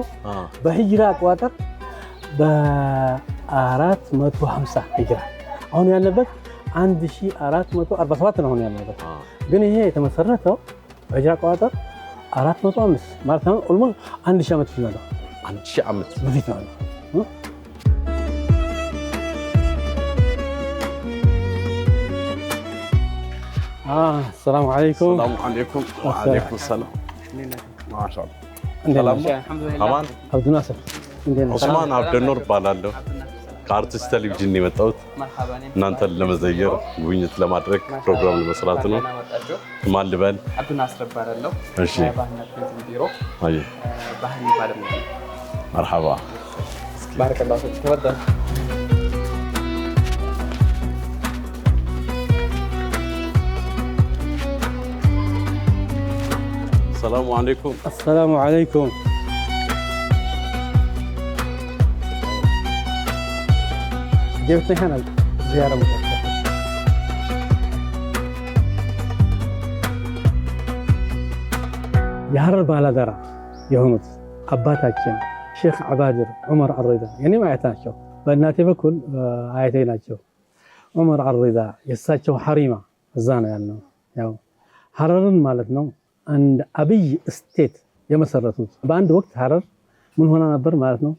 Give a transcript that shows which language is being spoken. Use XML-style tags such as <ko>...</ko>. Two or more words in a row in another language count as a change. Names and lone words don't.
<am>በሂጅራ አቆጣጠር በ450 ሂጅራ። አሁን ያለበት 1447 ነው አሁን ያለበት። ግን ይሄ የተመሰረተው በሂጅራ አቆጣጠር 405 ማለት ነው። ኦልሞስት 1000 ዓመት ይሆናል። 1000 ዓመት በፊት ነው።</am> <ar>السلام عليكم. السلام عليكم وعليكم السلام. ما شاء الله.</ar> <am>አማን</am> <ar>عبد الناصر</ar> <am>ዑስማን አብደኖር እባላለሁ። ከአርቲስት ቴሌቪዥን ነው የመጣሁት። እናንተን ለመዘየር ጉብኝት ለማድረግ ፕሮግራም ለመስራት ነው። ማን ልበል? አብዱ ናስር እባላለሁ። እሺ ባህልና ቱሪዝም ቢሮ አይ ባህል ባለሙያ። መርሐባ</am> <ar>بارك الله فيك تفضل። السلام عليكم. السلام عليكم. جبتني هنا زيارة متأخرة.</ar> <am>የሐረር ባላደራ የሆኑት አባታችን ሼክ አባድር ዑመር አልሪዳ የኔ አያት ናቸው። በእናቴ በኩል አያቴ ናቸው። ዑመር አልሪዳ የእሳቸው ሐሪማ እዛ ነው ያልነው። ያው ሐረርን ማለት ነው እንደ አብይ ስቴት የመሰረቱት። በአንድ ወቅት ሐረር ምን ሆና ነበር ማለት ነው?</am>